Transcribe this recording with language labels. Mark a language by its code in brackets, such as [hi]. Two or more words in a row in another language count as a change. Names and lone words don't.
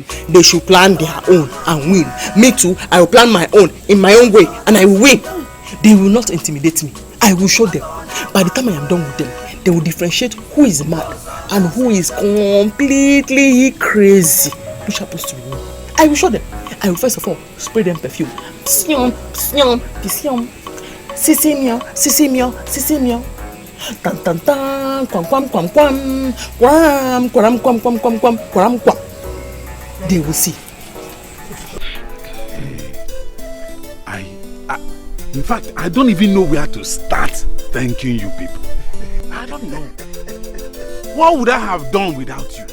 [en] They should plan their own and win. Me too, I will plan my own in my own way and I will win. They will not intimidate me. I will show them. By the time I am done with them, they will differentiate who is mad and who is completely crazy. Which happens to me. I will show them. I will first of all spray them perfume. Psiom, psiom, psiom. Sisi meow, sisi meow, sisi meow. Tan tan tan, kwam kwam kwam kwam, kwam kwam kwam kwam kwam kwam kwam kwam. They will see. In fact, I don't even know where to start thanking you people. I don't know. What would I have done without you?